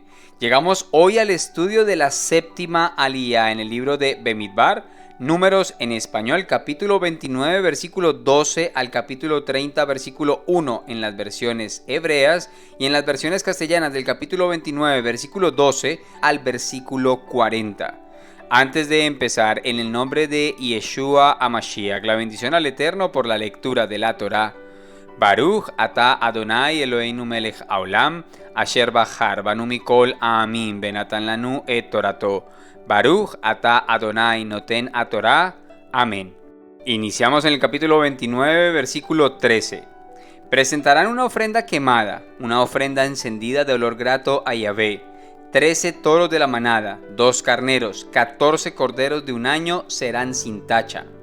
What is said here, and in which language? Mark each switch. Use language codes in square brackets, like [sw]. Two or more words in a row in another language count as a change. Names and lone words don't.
[es] Llegamos hoy al estudio de la séptima aliyá en el libro de Bemidbar, Números en español, capítulo 29, versículo 12 al capítulo 30, versículo 1 en las versiones hebreas y en las versiones castellanas del capítulo 29, versículo 12 al versículo 40. Antes de empezar, en el nombre de [he] ישוע המשיח, [es] la bendición al Eterno por la lectura de la Torá. [he] ברוך אתה אדוני אלוהינו מלך העולם, אשר בחר בנו מכל העמים ונתן לנו את תורתו. ברוך אתה אדוני נותן התורה. [es] Amén. Iniciamos en el capítulo 29, versículo 13. Presentarán una ofrenda quemada, una ofrenda encendida de olor grato a Yahvé. 13 toros de la manada, 2 carneros, 14 corderos de un año serán sin tacha.